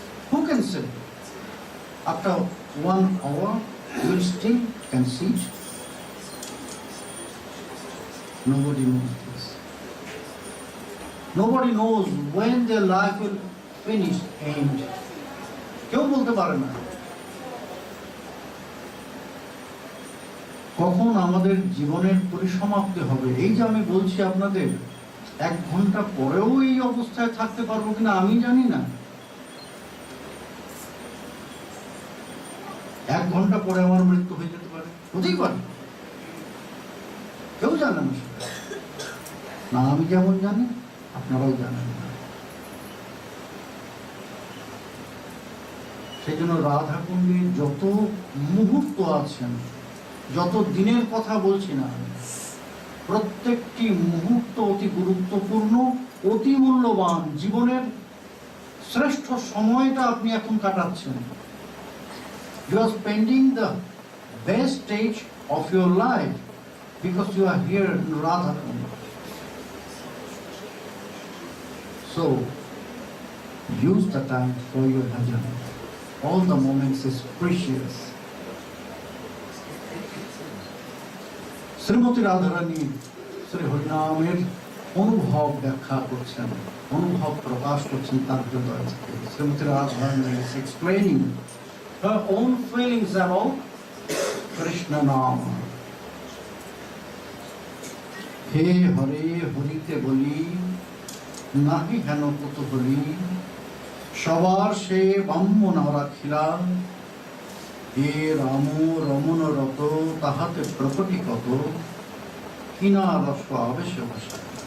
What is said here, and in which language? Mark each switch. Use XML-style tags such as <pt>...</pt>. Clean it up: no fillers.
<en>Who can say after 1 hour you will still can sit? Nobody knows this. Nobody knows when their life will finish, end.</en> <bn>কেউ বলতে পারে না কখন আমাদের জীবনের পরিসমাপ্তি হবে। এই যে আমি বলছি আপনাদের, 1 ঘন্টা পরেও এই অবস্থায় থাকতে পারবো কিনা আমি জানি না। 1 ঘন্টা পরে আমার মৃত্যু হয়ে যেতে পারে, হতেই পারে, কেউ জানে না সেটা। না আমি যেমন জানি, আপনারাও জানেন না। সেই জন্য রাধাকুণ্ডে যত মুহূর্ত আছেন, যত দিনের কথা বলছি না, প্রত্যেকটি মুহূর্ত অতি গুরুত্বপূর্ণ, অতি মূল্যবান। জীবনের শ্রেষ্ঠ সময়টা আপনি এখন কাটাচ্ছেন।</bn> <en>You are spending the best stage of your life because you are here in Radhakund. So use the time for your bhajan. All the moments is precious.</en> <bn>Shrimati Radharani Shri হরিনামের অনুভব ব্যাখ্যা করছেন, অনুভব প্রকাশ করছেন তার হৃদয় থেকে।</bn> <en>Shrimati Radharani is explaining her own feelings about Krishna Nama.</en> <bn>হে হরে হরিতে বলি, নাহি হেন কুতুহলী, সবার সে ব্রাহ্মণ রাখিলা, হে রাম রমন রত, তাহাতে প্রকটি কত, কিনা রস আবেশে ভাষা।</bn>